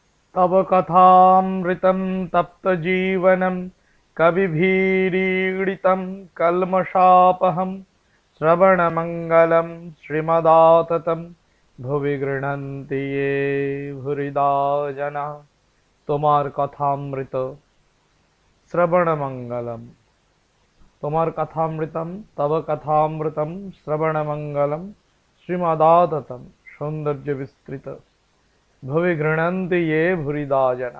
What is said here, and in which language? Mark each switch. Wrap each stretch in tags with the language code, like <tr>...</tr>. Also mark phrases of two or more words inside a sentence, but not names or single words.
<sa>तव कथामृतं तप्तजीवनं कविभिरीडितं कल्मषापहं श्रवणमङ्गलं श्रीमदाततं भुवि गृह्णन्ति ये भूरिदा जना।</sa> <bn>তোমার কথামৃত</bn> <sa>শ্রবণমঙ্গলম, তোমার কথামৃতম তব কথামৃতম শ্রবণমঙ্গলম শ্রীমদাততম সৌন্দর্য বিস্তৃত ভুবি গৃহণন্তি ये ভূরিদা জনা।</sa>